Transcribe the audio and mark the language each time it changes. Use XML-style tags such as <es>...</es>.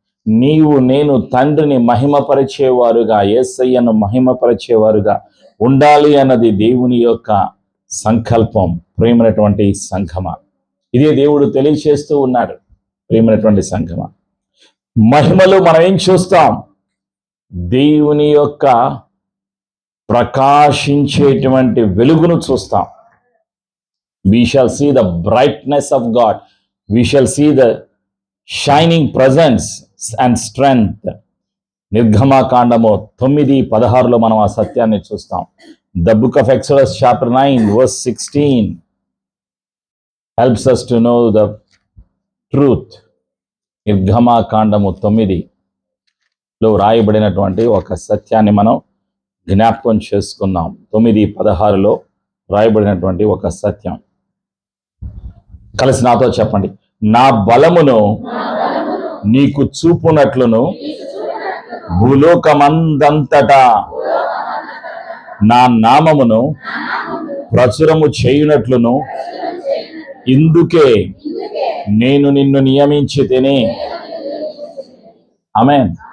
<te>నీవు నేను తండ్రిని మహిమపరిచేవారుగా, యేసయ్యను మహిమపరిచేవారుగా ఉండాలి అన్నది దేవుని యొక్క సంకల్పం. ప్రియమైనటువంటి సంఘమ, ఇదే దేవుడు తెలియచేస్తూ ఉన్నాడు. ప్రియమైనటువంటి సంఘమ, మహిమలో మనం ఏం చూస్తాం? దేవుని యొక్క ప్రకాశించేటువంటి వెలుగును చూస్తాం.</te> <en>We shall see the brightness of God. We shall see the shining presence and strength.</en> <te>నిర్గమాకాండము 9:16 మనం ఆ సత్యాన్ని చూస్తాం.</te> <en>The book of Exodus chapter 9:16 helps us to know the truth.</en> <te>నిర్గమాకాండము 9లో రాయబడినటువంటి ఒక సత్యాన్ని మనం జ్ఞాపకం చేసుకుందాం. 9:16లో రాయబడినటువంటి ఒక సత్యం. కలిసి నాతో చెప్పండి. నా బలమును నీకు చూపునట్లును భూలోకమందంతటా నా నామమును ప్రచురము చేయునట్లును ఇందుకే నేను నిన్ను నియమించి తిని. ఆమేన్.</te>